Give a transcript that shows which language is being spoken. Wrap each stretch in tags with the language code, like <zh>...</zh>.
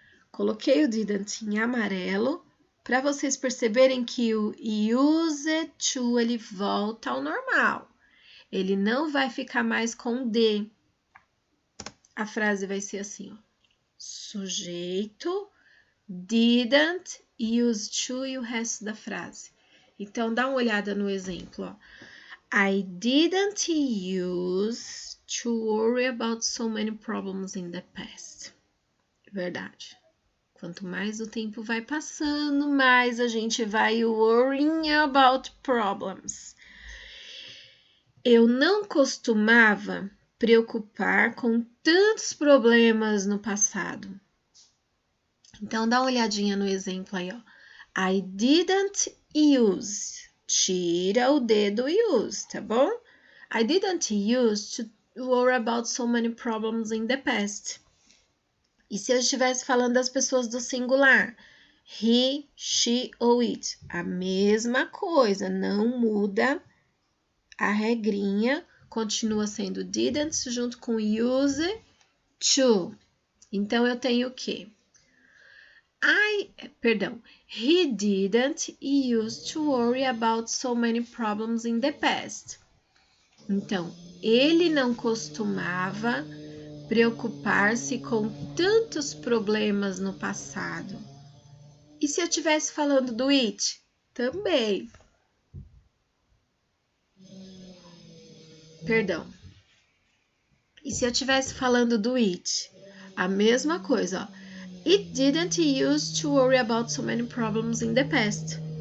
<pt>Coloquei o didn't em amarelo para vocês perceberem que o used to ele volta ao normal. Ele não vai ficar mais com D. A frase vai ser assim, ó. Sujeito, didn't, used to e o resto da frase. Então, dá uma olhada no exemplo, ó.</pt> <en>I didn't use to worry about so many problems in the past.</en> <pt>Verdade. Quanto mais o tempo vai passando, mais a gente vai</pt> <en>worrying about problems.</en> <pt>Eu não costumava preocupar com tantos problemas no passado. Então, dá uma olhadinha no exemplo aí, ó.</pt> <en>I didn't use.</en> <pt>Tira o D do use, tá bom?</pt> <en>I didn't use to worry about so many problems in the past.</en> <pt>E se eu estivesse falando das pessoas do singular? He, she ou it. A mesma coisa, não muda. A regrinha continua sendo didn't junto com use to. Então, eu tenho o quê?</pt> <en>He didn't used to worry about so many problems in the past.</en> <pt>Então, ele não costumava preocupar-se com tantos problemas no passado. E se eu estivesse falando do it? Também. E se eu estivesse falando do it? A mesma coisa, ó.</pt> <en>It didn't use to worry about so many problems in the past.</en>